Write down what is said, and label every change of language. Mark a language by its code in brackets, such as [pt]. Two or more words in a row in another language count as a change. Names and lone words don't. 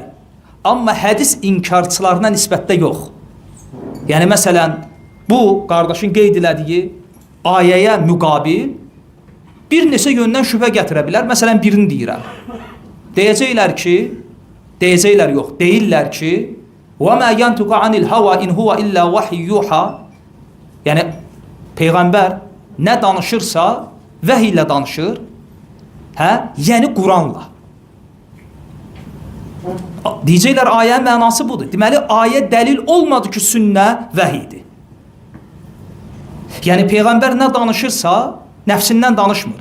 [az] Amma hədis inkarçılarına nisbətdə yox. Yəni, məsələn, bu qardaşın qeyd elədiyi ayəyə müqabil bir neçə yöndən şübhə gətirə bilər. Məsələn, birini deyirəm. Deyəcəklər yox, deyirlər ki, [ar] وَمَا يَنْتُقَ عَنِ الْهَوَا اِنْ هُوَ إِلَّا وَحِيُّ يُوحَى. [az] Yəni, Peyğəmbər nə danışırsa, vəhiy ilə danışır, yəni Quranla. Deyəcəklər, ayənin mənası budur. Deməli, ayə dəlil olmadı ki, sünnə vəhiydir. Yəni, Peyğəmbər nə danışırsa, nəfsindən danışmır.